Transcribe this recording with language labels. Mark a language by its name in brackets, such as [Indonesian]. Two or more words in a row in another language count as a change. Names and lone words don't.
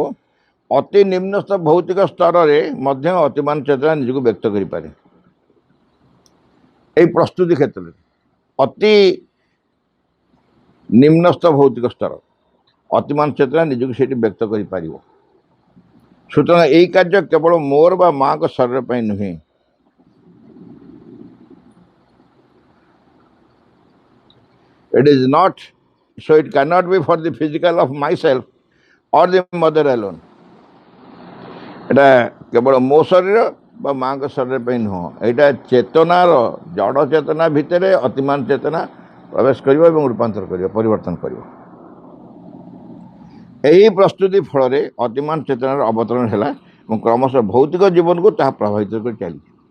[Odia] ଅତି ନିମ୍ନସ୍ଥ ଭୌତିକ ସ୍ତରରେ ମଧ୍ୟ ଅତିମାନ ଚେତନା ନିଜକୁ ବ୍ୟକ୍ତ କରିପାରେ। এই ପ୍ରସ୍ତୁତି କ୍ଷେତ୍ରରେ ଅତି ନିମ୍ନସ୍ଥ ଭୌତିକ ସ୍ତର ଅତିମାନ ଚେତନା ନିଜକୁ ସେଠି ବ୍ୟକ୍ତ କରିପାରିବ। ସୁତରାଂ ଏହି କାର୍ଯ୍ୟ କେବଳ ମୋର ବା ମାଙ୍କ ଶରୀର ପାଇଁ ନୁହେଁ, [English] it is not, so it cannot be for the physical of myself or the mother alone. [Odia] এটা କେବଳ ମୋ ଶରୀର ବା ମାଙ୍କ ଶରୀର ପାଇଁ ନୁହଁ, ଏଇଟା ଚେତନାର, ଜଡ଼ ଚେତନା ଭିତରେ ଅତିମାନ ଚେତନା ପ୍ରବେଶ କରିବ ଏବଂ ରୂପାନ୍ତର କରିବ, ପରିବର୍ତ୍ତନ କରିବ। ଏହି ପ୍ରସ୍ତୁତି ଫଳରେ ଅତିମାନ ଚେତନାର ଅବତରଣ ହେଲା ଏବଂ କ୍ରମଶଃ ଭୌତିକ ଜୀବନକୁ ତାହା ପ୍ରଭାବିତ କରି ଚାଲିଛି।